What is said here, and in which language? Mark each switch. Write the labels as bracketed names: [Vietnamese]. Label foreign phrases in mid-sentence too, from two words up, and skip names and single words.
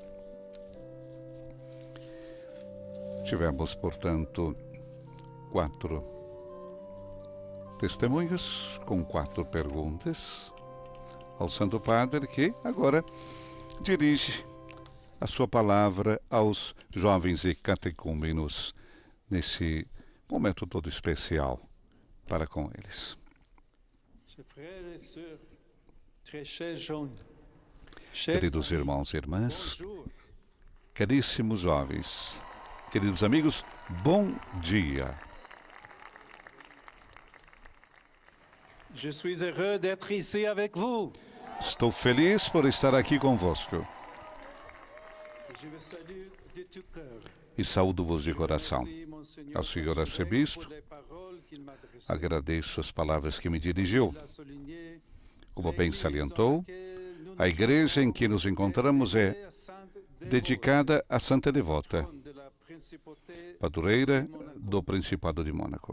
[Portuguese] Tivemos, portanto, 4 testemunhos com 4 perguntas ao Santo Padre, que agora dirige a sua palavra aos jovens e catecúmenos nesse momento todo especial para com eles. Queridos irmãos e irmãs, caríssimos jovens, queridos amigos, bom dia. [French] Je suis heureux d'être ici avec vous. [Portuguese] Estou feliz por estar aqui convosco. [French] Je vous salue de tout cœur. [Portuguese] E saúdo-vos de coração. Ao Senhor Arcebispo, agradeço as palavras que me dirigiu. Como bem salientou, a igreja em que nos encontramos é dedicada à Santa Devota, padroeira do Principado de Mônaco.